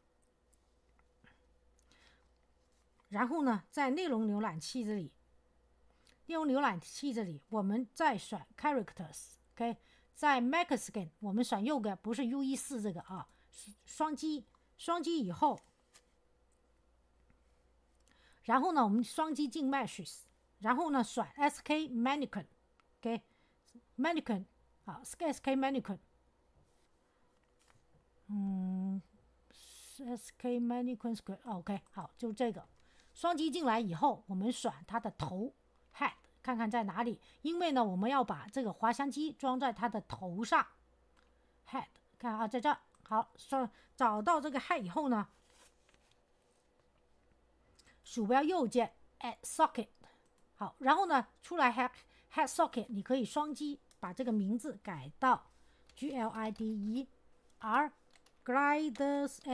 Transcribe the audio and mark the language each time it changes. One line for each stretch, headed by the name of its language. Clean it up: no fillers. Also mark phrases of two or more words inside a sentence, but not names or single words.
Chinese: 然后呢，在内容浏览器这里，我们再选 characters，OK， 在 Maxscan 我们选右个，不是 U14这个啊，双击以后。然后呢，我们双击进 Meshes， 然后呢选 SK Mannequin，OK， Mannequin， 好 ，SK Mannequin， SK Mannequin Square，OK， 好，就这个。双击进来以后，我们选它的头 Head， 看看在哪里。因为呢，我们要把这个滑翔机装在它的头上 ，Head， 看啊，在这。好，找到这个 Head 以后呢，鼠标右键
English: Add Socket，
Chinese: 好，然后呢出来 Head Socket， 你可以双击把这个名字改到 GLIDER Glider